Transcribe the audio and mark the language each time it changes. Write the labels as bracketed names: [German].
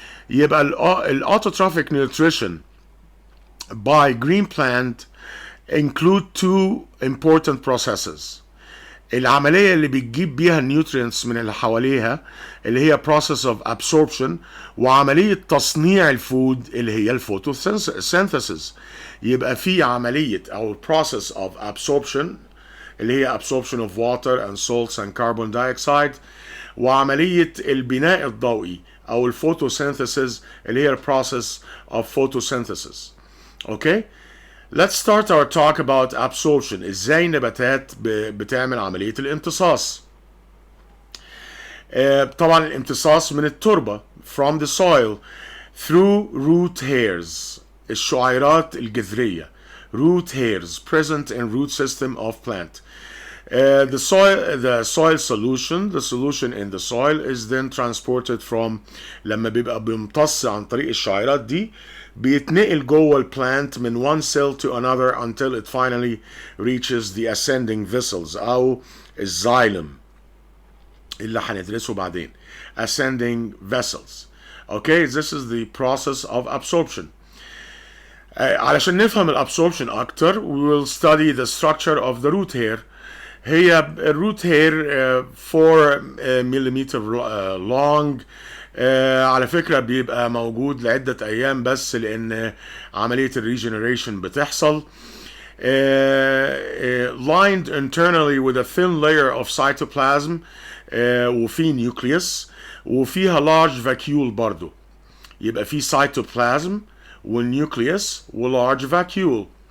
[Arabic] يبقى الاوتوتروفيك [English] nutrition by green plant include two important processes: [Arabic] العملية اللي بتجيب بيها النيوترينتس من اللي حواليها اللي هي [English] process of absorption، [Arabic] وعملية تصنيع الفود اللي هي الفوتوسينثيسيس. يبقى في عملية أو process of absorption اللي هي [English] absorption of water and salts and carbon dioxide، [Arabic] وعملية البناء الضوئي أو الفوتوسينثيسيس اللي هي [English] process of photosynthesis. Okay? Let's start our talk about absorption. [Arabic] ازاي النباتات بتعمل عملية الامتصاص. طبعا الامتصاص من التربة [English] from the soil through root hairs، [Arabic] الشعيرات الجذرية، [English] root hairs present in root system of plant. The soil solution, the solution in the soil is then transported from، [Arabic] لما بيبقى بيمتص عن طريق الشعيرات دي بيتنقل جوه البلانت من [English] one cell to another until it finally reaches the ascending vessels [Arabic] أو الزايلم اللي هندرسه بعدين. [English] ascending vessels. Okay, this is the process of absorption. [Arabic] علشان نفهم الابسوربشن اكتر [English] we will study the structure of the root hair. [Arabic] هي الروت هير 4 ملم long. على فكرة بيبقى موجود لعدة أيام بس لأن عملية الريجنريشن بتحصل. [English] lined internally with a thin layer of cytoplasm، [Arabic] وفي نيوكليوس وفيها [English] large vacuole برضو. [Arabic] يبقى في cytoplasm والنيوكليوس و large vacuole.